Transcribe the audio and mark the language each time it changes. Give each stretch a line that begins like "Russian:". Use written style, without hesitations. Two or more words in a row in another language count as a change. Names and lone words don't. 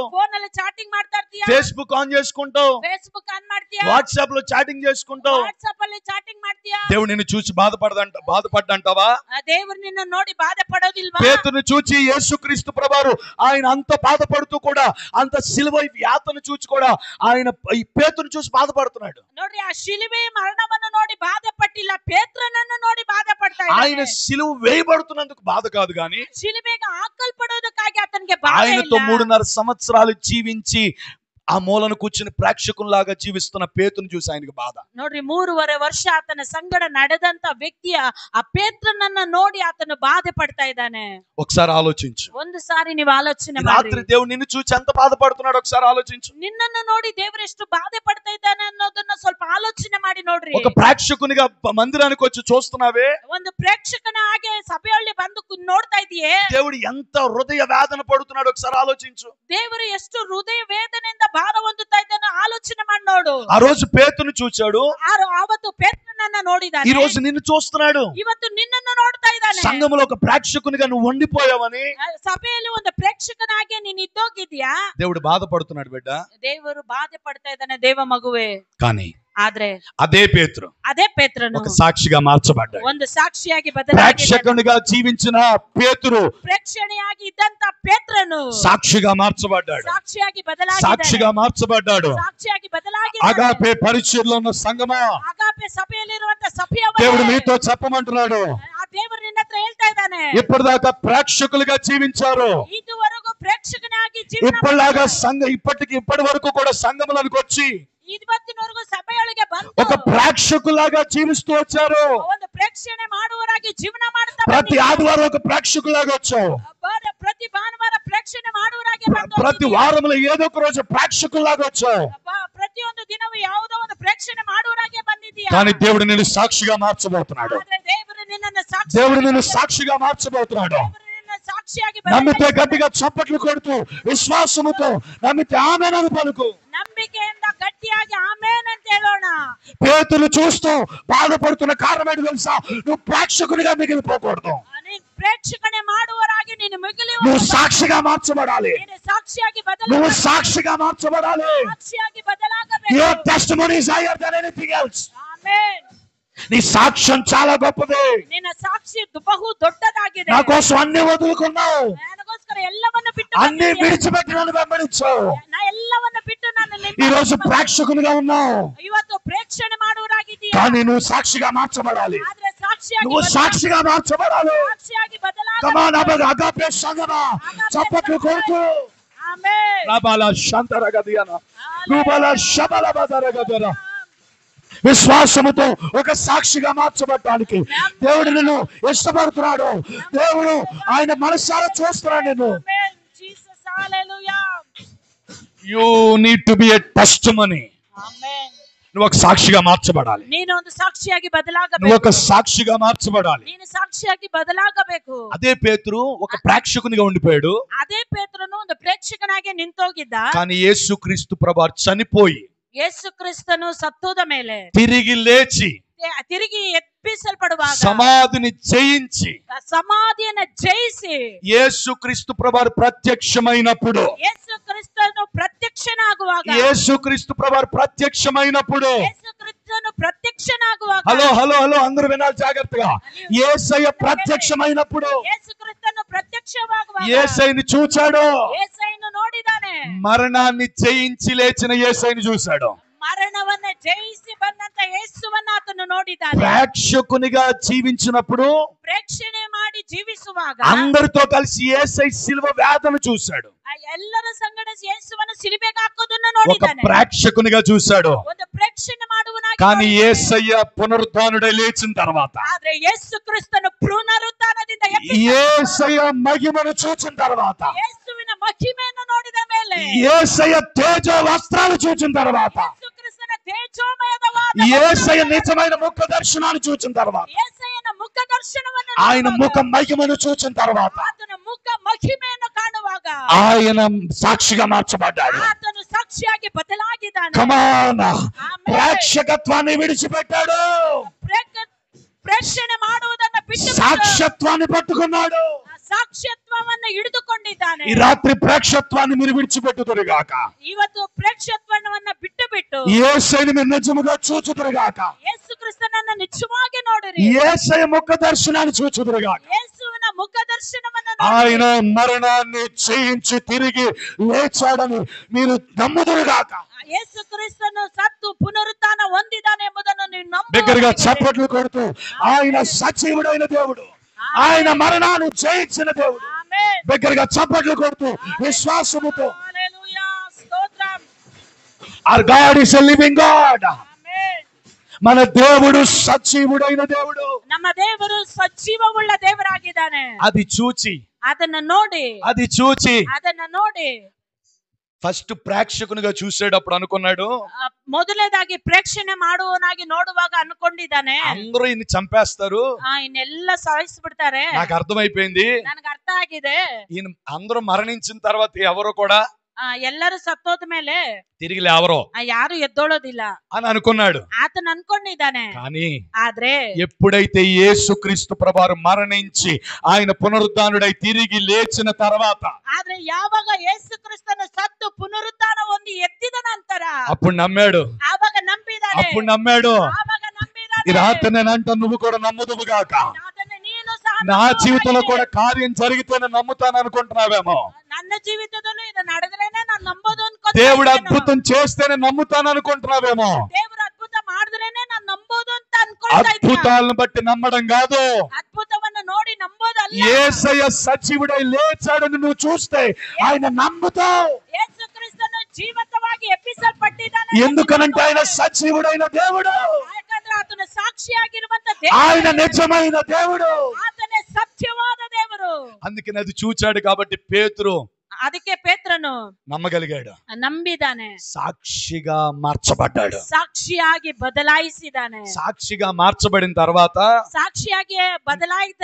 Kannada: ಫೋನ್ ಅಲ್ಲಿ ಚಾಟಿಂಗ್ ಮಾಡ್ತಾ ಇರ್ತೀಯ.
Telugu: ఫేస్బుక్ ఆన్ చేసుకుంటావు.
Kannada: ಫೇಸ್ಬುಕ್ ಆನ್ ಮಾಡ್ತೀಯ.
Telugu: వాట్సాప్ లో చాటింగ్ చేసుకుంటావు.
Kannada: ವಾಟ್ಸ್ಆಪ್ ಅಲ್ಲಿ ಚಾಟಿಂಗ್ ಮಾಡ್ತೀಯ.
Telugu: దేవుడు నిన్ను చూసి బాధపడ్డంటావా?
Kannada: ದೇವರು ನಿನ್ನ ನೋಡಿ ಬಾಧೆ ಪಡೋದಿಲ್ವಾ?
Telugu: పేతురును చూచి యేసుక్రీస్తు ప్రభువు ఆయన అంత బాధపడుతూ కూడా, అంత సిలువ యాతను చూచి కూడా ఆయన ఈ పేతురును చూసి బాధపడుతున్నాడు.
Kannada: ನೋಡ್ರಿ, ಆ ಶಿಲುಬೆ ಮರಣವನ್ನು ನೋಡಿ ಬಾಧೆ ಪಟ್ಟಿಲ್ಲ, ಪೇತ್ರನನ್ನು ನೋಡಿ ಬಾಧೆ ಪಡ್ತಾ
Telugu: ఆయన
Kannada: ಇದ್ದಾನೆ.
Telugu: సిలువ వేయబడుతున్నందుకు బాధ కాదు గాని,
Kannada: ಶಿಲುಬೆಗೆ ಹಾಕಲ್ಪಡೋದಕ್ಕಾಗಿ ಆತನಿಗೆ ಬಾಧೆ
Telugu: ఆయనతో
Kannada: ಇಲ್ಲ.
Telugu: 3.5 సంవత్సరాలు జీవించి ఆ మూలను కూర్చుని ప్రేక్షకుల్లాగా జీవిస్తున్న పేతురును చూసి ఆయనకు బాధ.
Kannada: ನೋಡ್ರಿ, 3.5 ವರ್ಷ ಆತನ ಸಂಗಡ ನಡೆದಂತ ವ್ಯಕ್ತಿಯ ಆ ಪೇತ್ರನನ್ನ ನೋಡಿ ಆತನು ಬಾಧೆ ಪಡ್ತಾ ಇದ್ದಾನೆ.
Telugu: ఒకసారి ఆలోచించు.
Kannada: ಒಂದು ಸಾರಿ ನೀವು ಆಲೋಚನೆ
Telugu: రాత్రి
Kannada: ಮಾಡಿ,
Telugu: దేవుడు నిన్ను చూసి ఎంత బాధపడుతున్నాడు ఒకసారి ఆలోచించు.
Kannada: ನಿನ್ನನ್ನು ನೋಡಿ ದೇವರು ಎಷ್ಟು ಬಾಧೆ ಪಡ್ತಾ ಇದ್ದಾನೆ ಅನ್ನೋದನ್ನ ಸ್ವಲ್ಪ ಆಲೋಚನೆ ಮಾಡಿ ನೋಡ್ರಿ.
Telugu: ఒక ప్రేక్షకునిగా మందిరానికి వచ్చి చూస్తున్నావే,
Kannada: ಒಂದು ಪ್ರೇಕ್ಷಕನ ಹಾಗೆ ಸಭೆಯಲ್ಲಿ ಬಂದು ನೋಡ್ತಾ ಇದೆಯೇ,
Telugu: దేవుడు ఎంత హృదయ వేదన పడుతున్నాడు ఒకసారి ఆలోచించు.
Kannada: ದೇವರು ಎಷ್ಟು ಹೃದಯ ವೇದನೆಯಿಂದ ಭಾರ ಹೊಂದುತ್ತಾ ಇದ್ದಾನೆ ಆಲೋಚನೆ ಮಾಡಿ ನೋಡು.
Telugu: ఆ రోజు పేతురును చూచాడు,
Kannada: ಅವತ್ತು ಪೇತ್ರನನ್ನ ನೋಡಿದಾನೆ.
Telugu: ఈ రోజు నిన్ను చూస్తున్నాడు.
Kannada: ಇವತ್ತು ನಿನ್ನನ್ನು ನೋಡ್ತಾ ಇದ್ದಾನೆ.
Telugu: సంఘములో ఒక ప్రేక్షకునిగా నువ్వు ఉండిపోయావని
Kannada: ಸಭೆಯಲ್ಲಿ ಒಂದು ಪ್ರೇಕ್ಷಕನಾಗಿ ನೀನು ಇದ್ದೋಗಿದ್ಯಾ.
Telugu: దేవుడు బాధపడుతున్నాడు బిడ్డ.
Kannada: ದೇವರು ಬಾಧೆ ಪಡ್ತಾ ಇದ್ದಾನೆ ದೇವ ಮಗುವೆ.
Telugu: కానీ
Kannada: ಆದ್ರೆ
Telugu: అదే పేతురు
Kannada: ಅದೇ ಪೇತ್ರನು
Telugu: ఒక సాక్షిగా మార్చబడ్డాడు.
Kannada: ಒಂದು ಸಾಕ್ಷಿಯಾಗಿ ಬದಲಾಗಿ,
Telugu: ప్రేక్షకునిగా జీవించిన పేతురు
Kannada: ಪ್ರೇಕ್ಷಣೆಯಾಗಿ ಇದ್ದಂತ ಪೇತ್ರನು
Telugu: సాక్షిగా మార్చబడ్డాడు.
Kannada: ಸಾಕ್ಷಿಯಾಗಿ ಬದಲಾಗಿ,
Telugu: సాక్షిగా మార్చబడ్డాడు.
Kannada: ಸಾಕ್ಷಿಯಾಗಿ ಬದಲಾಗಿ.
Telugu: అగాపే పరిచర్లో ఉన్న సంఘమా,
Kannada: ಅಗಾಪೆ ಸಭೆಯಲ್ಲಿರುವಂತ
Telugu: దేవుడు
Kannada: ಸಭೆಯವರೇ,
Telugu: మీతో చెప్పమంటున్నాడు,
Kannada: ಆ ದೇವರು ನಿನ್ನ ಹತ್ರ ಹೇಳ್ತಾ ಇದ್ದಾನೆ,
Telugu: ఇప్పటిదాకా ప్రేక్షకులుగా జీవించారు.
Kannada: ಇದುವರೆಗೂ ಪ್ರೇಕ್ಷಕನಾಗಿ
Telugu: ఇప్పటిలాగా
Kannada: ಜೀವನ
Telugu: ఇప్పటి వరకు కూడా సంఘములకు వచ్చి
Kannada: ಇವತ್ತಿನವರೆಗೂ ಸಭೆಯೊಳಗೆ ಬಂದು
Telugu: ఒక ప్రేక్షకులాగా జీవిస్తూ వచ్చారు.
Kannada: ಒಂದು ಪ್ರೇಕ್ಷಣೆ ಮಾಡುವವರಾಗಿ ಜೀವನ ಮಾಡ್ತಾ
Telugu: ప్రతి
Kannada: ಬಂದಿದ್ದೀರಾ.
Telugu: ఆదివారం ఒక ప్రేక్షకులాగా వచ్చావు.
Kannada: ಪ್ರತಿ ಭಾನುವಾರ ಪ್ರೇಕ್ಷಣೆ ಮಾಡುವವರಾಗಿ ಬಂದು
Telugu: ప్రతి వారంలో ఏదో ఒక రోజు ప్రేక్షకులాగా వచ్చావు.
Kannada: ಪ್ರತಿಯೊಂದು ದಿನವೂ ಯಾವುದೋ ಒಂದು ಪ್ರೇಕ್ಷಣೆ ಮಾಡುವವರಾಗಿ ಬಂದಿದ್ದೀಯಾ.
Telugu: కానీ దేవుడు నిన్ను సాక్షిగా మార్చబోతున్నాడు.
Kannada: ಆದ್ರೆ ದೇವರು ನಿನ್ನನ್ನು
Telugu: దేవుడు నిన్ను సాక్షిగా మార్చబోతున్నాడు.
Kannada: ಸಾಕ್ಷಿಯಾಗಿ
Telugu: నమ్మితే గట్టిగా చప్పట్లు కొడుతూ విశ్వాసముతో నమ్మితే ఆమేనని పలుకు.
Kannada: ನಂಬಿಕೆಯಿಂದ ಗಟ್ಟಿಯಾಗಿ ಆಮೇನ್ ಅಂತ ಹೇಳೋಣ.
Telugu: పేతురు చూస్తూ బాధపడుతున్న కారణం ఏంటో తెలుసా? నువ్వు ప్రేక్షకునిగా మిగిలిపోకూడదు.
Kannada: ಪ್ರೇಕ್ಷಣೆ ಮಾಡುವವರಾಗಿ ನೀನು ಮಿಗಿಲಿ
Telugu: నువ్వు సాక్షిగా మార్చబడాలి.
Kannada: ಸಾಕ್ಷಿಯಾಗಿ
Telugu: నువ్వు సాక్షిగా మార్చబడాలి.
Kannada: ಸಾಕ್ಷಿಯಾಗಿ ಬದಲಾಗಬೇಕು.
English: Your testimony is higher than anything else.
Kannada: ಆಮೆನ್.
Telugu: నీ సాక్ష్యం చాలా గొప్పది.
Kannada: ನಿನ್ನ ಸಾಕ್ಷಿ ಬಹು ದೊಡ್ಡದಾಗಿದೆ.
Telugu: నా కోసం అన్ని వదులుకున్నావు,
Kannada: ನನಗೋಸ್ಕರ ಎಲ್ಲವನ್ನು ಬಿಟ್ಟು
Telugu: అన్ని
Kannada: ಬಂದಿದ್ದೀಯ.
Telugu: విడిచిపెట్టి నన్ను వెంబడించావు.
Kannada: ನಾ ಎಲ್ಲವನ್ನು ಬಿಟ್ಟು ನಾನು
Telugu: ఈ రోజు ప్రేక్షకునిగా ఉన్నావు,
Kannada: ಇವತ್ತು ಪ್ರೇಕ್ಷಣೆ ಮಾಡುವರಾಗಿದ್ದೀಯ.
Telugu: కానీ నువ్వు సాక్షిగా మార్చబడాలి.
Kannada: ಆದ್ರೆ ಸಾಕ್ಷಿ
Telugu: నువ్వు సాక్షిగా మార్చబడాలి.
Kannada: సాక్షియాಗಿ
Telugu: కమాన్
Kannada: బదలాగ
Telugu: అగాపే సంగమా చప్పట్లు కొడుతూ ఆమేన్ రాబాల శాంతరగదియన రూబాల శబల బదరగదర విశ్వాసముతో ఒక సాక్షిగా మార్చబడటానికి దేవుడు నిన్ను ఇష్టపడుతున్నాడు. దేవుడు ఆయన మనసారా చూస్తున్నాడు నిన్ను. ఆమేన్ జీసస్ హల్లెలూయా
English: You need to be a testimony.
Telugu: ఆమేన్ నువ్వు ఒక సాక్షిగా మార్చబడాలి.
Kannada: ನೀನು ಒಂದು ಸಾಕ್ಷಿಯಾಗಿ
Telugu: నువ్వు
Kannada: ಬದಲಾಗಬೇಕು.
Telugu: ఒక సాక్షిగా మార్చబడాలి.
Kannada: ನೀನು ಸಾಕ್ಷಿಯಾಗಿ ಬದಲಾಗಬೇಕು.
Telugu: అదే పేతురు ఒక ప్రేక్షకునిగా ఉండిపోయాడు.
Kannada: ಅದೇ ಪೇತ್ರನು ಒಂದು ಪ್ರೇಕ್ಷಕನಾಗಿ ನಿಂತೋಗಿದ್ದ.
Telugu: కానీ యేసుక్రీస్తు ప్రభువారు చనిపోయి
Kannada: ಯೇಸು ಕ್ರಿಸ್ತನು ಸತ್ತೋದ ಮೇಲೆ
Telugu: తిరిగి లేచి
Kannada: ತಿರುಗಿ ಎಬ್ಬಿಸಲ್ಪಡುವಾಗ
Telugu: సమాధిని జయించి
Kannada: ಸಮಾಧಿಯನ್ನು ಜಯಿಸಿ
Telugu: యేసుక్రీస్తు ప్రభువారు ప్రత్యక్షమైనప్పుడు
Kannada: ಯೇಸು ಕ್ರಿಸ್ತನು ಪ್ರತ್ಯಕ್ಷನಾಗುವಾಗ
Telugu: యేసుక్రీస్తు ప్రభువారు ప్రత్యక్షమైనప్పుడు
Kannada: ಯೇಸು ಕ್ರಿಸ್ತನು ಪ್ರತ್ಯಕ್ಷನಾಗುವಾಗ
Telugu: హలో హలో హలో అందరూ వినాలి జాగ్రత్తగా. యేసయ్య ప్రత్యక్షమైనప్పుడు
Kannada: ಯೇಸು ಕ್ರಿಸ್ತನು ಪ್ರತ್ಯಕ್ಷವಾಗುವಾಗ
Telugu: యేసయ్యని చూచాడు.
Kannada: ಯೇಸಯ್ಯನು ನೋಡಿದಾನೆ.
Telugu: మరణాన్ని జయించి లేచిన యేసయ్యని చూశాడు.
Kannada: ಮರಣವನ್ನ ಜಯಿಸಿ ಬಂದಂತ ಯೇಸುವನ್ನ ಆತನು ನೋಡಿದ್ದಾನೆ.
Telugu: ప్రేక్షకునిగా జీవించినప్పుడు
Kannada: ಪ್ರೇಕ್ಷಣೆ ಮಾಡಿ ಜೀವಿಸುವಾಗ
Telugu: అందరితో కలిసి యేసయ్య శిలువ వేదన చూశాడు.
Kannada: ಎಲ್ಲರ ಸಂಗಡ ಯೇಸುವನ್ನು ಸಿಲುಬೆಗೆ ಹಾಕೋದನ್ನ
Telugu: ఒక
Kannada: ನೋಡಿದ್ದಾನೆ.
Telugu: ప్రేక్షకునిగా చూశాడు.
Kannada: ಒಂದು ಪ್ರೇಕ್ಷಣೆ ಮಾಡುವನಾಗಿ
Telugu: కానీ
Kannada: ನೋಡಿದ್ದಾನೆ.
Telugu: యేసయ్య పునరుద్ధానుడై లేచిన తర్వాత
Kannada: ಆದ್ರೆ ಯೇಸು ಕ್ರಿಸ್ತನು ಪುನರುತ್ಥಾನದಿಂದ
Telugu: యేసయ్య మహిమను చూచిన తర్వాత
Kannada: ಯೇಸುವಿನ ಮಹಿಮೆಯನ್ನು ನೋಡಿದ ಮೇಲೆ
Telugu: యేసయ్య తేజ వస్త్రాలు చూచిన తర్వాత
Kannada: ಯೇಸು ಕ್ರಿಸ್ತನ ತೇಜೋಮಯವಾದ
Telugu: యేసయ్య నిజమైన ముఖ దర్శనాన్ని చూచిన తర్వాత
Kannada: ಯೇಸಯ್ಯನ ಮುಖ ದರ್ಶನವನ್ನು
Telugu: ఆయన
Kannada: ನೋಡುವಾಗ,
Telugu: ముఖ మహిమను చూచిన తర్వాత
Kannada: ಆತನ ಮುಖ ಮಹಿಮೆಯನ್ನು ಕಾಣುವಾಗ
Telugu: ఆయన సాక్షిగా మార్చబడ్డాడు.
Kannada: ಆತನು ಸಾಕ್ಷಿಯಾಗಿ ಬದಲಾಗಿದ್ದಾನೆ.
Telugu: కమాన్
Kannada: ಆಮೇಲೆ
Telugu: ప్రేక్షకత్వాన్ని విడిచిపెట్టాడు.
Kannada: ಪ್ರೇಕ್ಷಣೆ ಮಾಡುವುದನ್ನ ಬಿಟ್ಟು
Telugu: సాక్ష్యత్వాన్ని పట్టుకున్నాడు.
Kannada: ಸಾಕ್ಷ್ಯತ್ವವನ್ನು ಹಿಡಿದುಕೊಂಡಿದ್ದಾನೆ.
Telugu: ఈ రాత్రి ప్రేక్షత్వాన్ని మీరు విడిచిపెట్టుదురుగాక.
Kannada: ಇವತ್ತು ಪ್ರೇಕ್ಷತ್ವವನ್ನ ಬಿಟ್ಟು
Telugu: యేసయ్యని మీరు నిజముగా చూచుదురుగాక.
Kannada: ಯೇಸು ಕ್ರಿಸ್ತನನ್ನ ನಿಜವಾಗಿ ನೋಡಿರಿ.
Telugu: యేసయ్య ముఖ దర్శనాన్ని చూచుదురుగాక.
Kannada: ಯೇಸುವಿನ ಮುಖ ದರ್ಶನವನ್ನ
Telugu: ఆయన
Kannada: ನೋಡಿರಿ.
Telugu: మరణాన్ని జయించి తిరిగి లేచాడని మీరు నమ్ముదురుగాక.
Kannada: ಯೇಸು ಕ್ರಿಸ್ತನು ಸತ್ತು ಪುನರುತ್ಥಾನ ಹೊಂದಿದ್ದಾನೆ ಎಂಬುದನ್ನು ನೀವು
Telugu: దగ్గరగా
Kannada: ನಂಬುತ್ತೀರಿ.
Telugu: చప్పట్లు కొడుతూ ఆయన సజీవుడైన దేవుడు, ఆయన మరణాన్ని జయించిన దేవుడు. ఆమేన్. దగ్గరగా చప్పట్లు కొడుతూ విశ్వాసముతో హల్లెలూయా స్తోత్రం.
English: our God is a living God.
Kannada: ಆಮೆನ್.
Telugu: మన దేవుడు సజీవుడైన దేవుడు.
Kannada: ನಮ್ಮ ದೇವರು ಸಜೀವವುಳ್ಳ ದೇವರಾಗಿದ್ದಾನೆ.
Telugu: అది చూచి
Kannada: ಅದನ್ನ ನೋಡಿ
Telugu: ఫస్ట్ ప్రేక్షకునిగా చూసేటప్పుడు అనుకున్నాడు
Kannada: ಮೊದಲನೇದಾಗಿ ಪ್ರೇಕ್ಷಣೆ ಮಾಡುವನಾಗಿ ನೋಡುವಾಗ ಅನ್ಕೊಂಡಿದ್ದಾನೆ
Telugu: అందరూ ఇన్ని చంపేస్తారు,
Kannada: ಇನ್ನೆಲ್ಲ ಸಾಯಿಸ್ಬಿಡ್ತಾರೆ.
Telugu: నాకు అర్థమైపోయింది.
Kannada: ನನಗೆ ಅರ್ಥ ಆಗಿದೆ.
Telugu: ఈయన అందరూ మరణించిన తర్వాత ఎవరు కూడా
Kannada: ಎಲ್ಲರೂ ಸತ್ತೋದ ಮೇಲೆ
Telugu: తిరిగి లేవరు
Kannada: ಯಾರು ಎದ್ದೋಳೋದಿಲ್ಲ
Telugu: అని అనుకున్నాడు.
Kannada: ಆತನ ಅನ್ಕೊಂಡಿದ್ದಾನೆ.
Telugu: కానీ
Kannada: ಆದ್ರೆ
Telugu: ఎప్పుడైతే యేసుక్రీస్తు ప్రభువారు మరణించి ఆయన పునరుద్ధానుడై తిరిగి లేచిన తర్వాత
Kannada: ಆದ್ರೆ ಯಾವಾಗ ಯೇಸು ಕ್ರಿಸ್ತನು ಸತ್ತು ಪುನರುತ್ಥಾನ ಹೊಂದಿ ಎದ್ದಿದ ನಂತರ
Telugu: అప్పుడు నమ్మాడు.
Kannada: ಆವಾಗ ನಂಬಿದ್ದಾನೆ.
Telugu: అప్పుడు నమ్మాడు.
Kannada: ಆವಾಗ
Telugu: ఈ రాత్రి
Kannada: ನಂಬಿದ್ದಾನೆ.
Telugu: నేను అంటా, నువ్వు కూడా నమ్ముదువుగాక.
Kannada: ಅದನ್ನ ನೀನು ಸಹ
Telugu: నా జీవితంలో
Kannada: ನಂಬುವನಾಗಿದೆ.
Telugu: కూడా కార్యం జరిగితే నేను నమ్ముతాను అనుకుంటున్నావేమో.
Kannada: ನನ್ನ ಜೀವಿತದಲ್ಲೂ ಇದು ನಡೆದ್ರೇನೆ ನಾನು ನಂಬೋದು ಅನ್ಕೊಂತ
Telugu: దేవుడు
Kannada: ಇದ್ದೇನೆ.
Telugu: అద్భుతం చేస్తేనే నమ్ముతాను అనుకుంటున్నావేమో.
Kannada: ದೇವರು ಅದ್ಭುತ ಮಾಡಿದ್ರೇನೆ ನಾನು ನಂಬೋದು ಅಂತ ಅನ್ಕೊಳ್ತಾ ಇದ್ದೀನಿ.
Telugu: అద్భుతాలను బట్టి నమ్మడం కాదు,
Kannada: ಅದ್ಭುತವನ್ನ ನೋಡಿ ನಂಬೋದಲ್ಲ.
Telugu: యేసయ్య సజీవుడై లేచాడని నువ్వు చూస్తే ఆయన నమ్ముతావు.
Kannada: ಯೇಸು ಕ್ರಿಸ್ತನು ಜೀವಂತವಾಗಿ ಎಬ್ಬಿಸಲ್ಪಟ್ಟಿದ್ದಾನೆ.
Telugu: ఎందుకనంటే ఆయన సజీవుడైన దేవుడు,
Kannada: ಯಾಕಂದ್ರೆ ಆತನ ಸಾಕ್ಷಿಯಾಗಿರುವಂತ
Telugu: ఆయన
Kannada: ದೇವರು,
Telugu: నిజమైన దేవుడు.
Kannada: ಆತನೇ ಸತ್ಯವಾದ ದೇವರು.
Telugu: అందుకని అది చూచాడు కాబట్టి పేతురు
Kannada: ಅದಕ್ಕೆ ಪೇತ್ರನು
Telugu: నమ్మగలిగాడు,
Kannada: ನಂಬಿದಾನೆ,
Telugu: సాక్షిగా మార్చబడ్డాడు.
Kannada: ಸಾಕ್ಷಿಯಾಗಿ ಬದಲಾಯಿಸಿದಾನೆ.
Telugu: సాక్షిగా మార్చబడిన తర్వాత
Kannada: ಸಾಕ್ಷಿಯಾಗಿ ಬದಲಾಯಿತ